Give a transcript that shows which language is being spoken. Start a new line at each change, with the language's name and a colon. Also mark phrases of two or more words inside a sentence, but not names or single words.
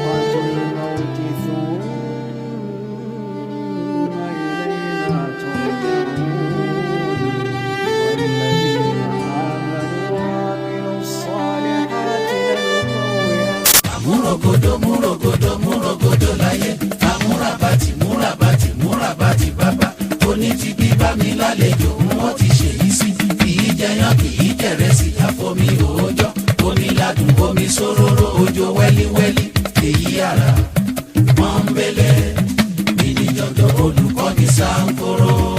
Arabic: الموت ثم إلينا ترجعون والذين آمنوا وعملوا الصالحات
Yoruba: múrògòdò láyé múrabàtì bàbá onítìbí bá mi lálejò wọ́n ti ṣe yìí sí kìí jẹyàn kìí jẹrẹsì àfomi òòjọ́ omi ládùn omi sóróró òjò wẹ́líwẹ́lí èyí àrà pọ́nbélé ìdíjọ́jọ́ olùkọ́ni sáńkóró.